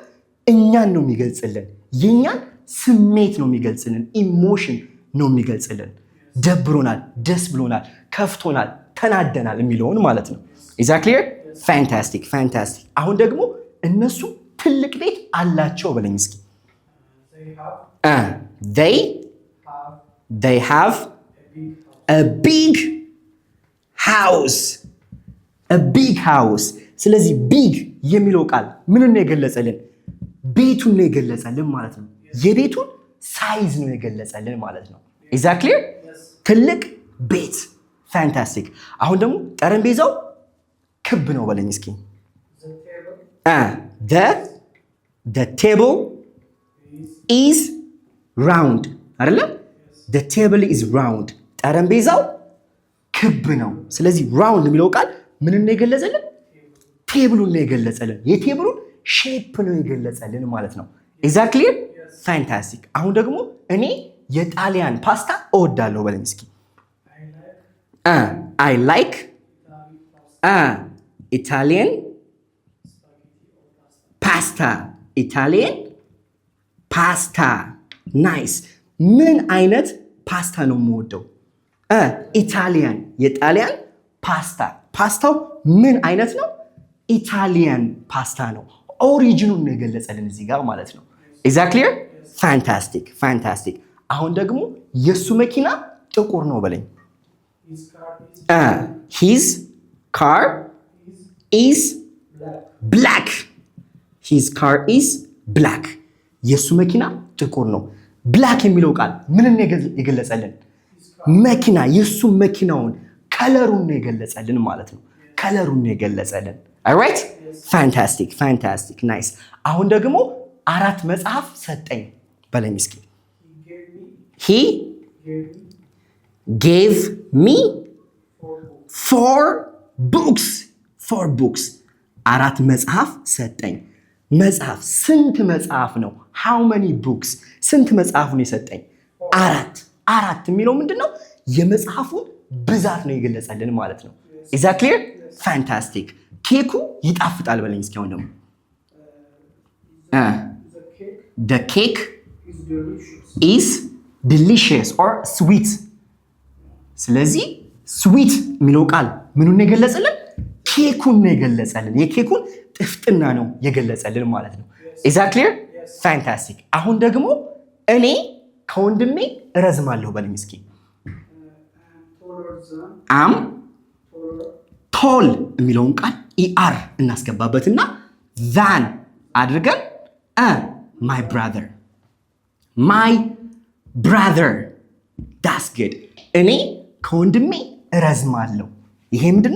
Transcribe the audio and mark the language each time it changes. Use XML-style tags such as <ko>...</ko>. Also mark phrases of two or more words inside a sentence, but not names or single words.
<am>እኛን ነው የሚገልጽልን፣ የኛን ስሜት ነው የሚገልጽልን፣ ኢሞሽን ነው የሚገልጽልን። ደብሮናል፣ ደስ ብሎናል፣ ከፍቶናል፣ ተናደናል የሚለውን ማለት ነው።</am> <en>is that clear? fantastic fantastic።</en> <am>አሁን ደግሞ እነሱ ትልቅ ቤት አላቸው በለኝ እስኪ።</am> <en>they have a big house. a big house።</en> <am>ስለዚህ ቢግ የሚለው ቃል ምንን ነው የገለጸልን? ቤቱን ነው የገለጸልን ማለት ነው። የቤቱን ሳይዝ ነው የገለጸልን ማለት ነው።</am> <en>is that clear?</en> <am>ትልቅ ቤት። ፋንታስቲክ። አሁን ደግሞ ጠረጴዛው ክብ ነው በለኝ እስኪ።</am> <en>the table is round</en> <am>አይደለ?</am> <en>the table is round።</en> <am>ጠረጴዛው ክብ ነው። ስለዚህ round የሚለው ቃል ምንን ነው የገለጸልን? ቴብሉን ነው የገለጸልን። የቴብሉን ሼፕ ነው የገለጸልን ማለት ነው።</am> <en>is that clear?</en> <am>ፋንታስቲክ። አሁን ደግሞ እኔ የጣሊያን ፓስታ እወዳለሁ በለኝ እስኪ።</am> <en>I like Italian pasta. Italian pasta.</en> <am>ናይስ። ምን አይነት ፓስታ ነው የምወደው? ኢታሊያን፣ የጣሊያን ፓስታ። ፓስታው ምን አይነት ነው?</am> <en>Italian pasta</en> <am>ነው። ኦሪጂኑን ነው የገለጸልን እዚህ ጋር ማለት ነው።</am> <en>is that clear? fantastic fantastic።</en> <am>አሁን ደግሞ የሱ መኪና ጥቁር ነው በለኝ።</am> <en>his car is black. his car is black.</en> <am>የሱ መኪና ጥቁር ነው። ብላክ የሚለው ቃል ምንን የገለጸልን? መኪና፣ የሱ መኪናውን ከለሩን ነው የገለጸልን ማለት ነው። ከለሩን ነው የገለጸልን።</am> <en>alright fantastic fantastic nice።</en> <am>አሁን ደግሞ 4 መጽሐፍ ሰጠኝ በለኝ እስኪ።</am> <en>he gave me 4 books.</en> <am>4 books 4 መጽሐፍ ሰጠኝ። መጽሐፍ ስንት መጽሐፍ ነው?</am> <en>how many books?</en> <am>ስንት መጽሐፍ ነው የሰጠኝ? 4 የሚለው ምንድነው? የመጽሐፉን ብዛት ነው የገለጸልን ማለት ነው።</am> <en>is that clear?</en> <am>ፋንታስቲክ። ኬኩ ይጣፍጣል በለኝ እስኪ። አሁን ደግሞ</am> <en>the cake is delicious or sweet።</en> <am>ስለዚህ ስዊት የሚለው ቃል ምኑን የገለጸልን? ኬኩን ነው የገለጸልን። የኬኩን ጥፍጥና ነው የገለጸልን ማለት ነው።</am> <en>is that clear?</en> <am>ፋንታስቲክ። አሁን ደግሞ እኔ ከወንድሜ እረዝማለሁ በለኝ እስኪ።</am> <en>am tall</en> <am>የሚለውን ቃል ኢአር እናስገባበትና ዛን አድርገን</am> <en>my brother</en> <am>ዳስ ግድ። እኔ ከወንድሜ እረዝማለሁ። ይሄ ምንድነው?</am>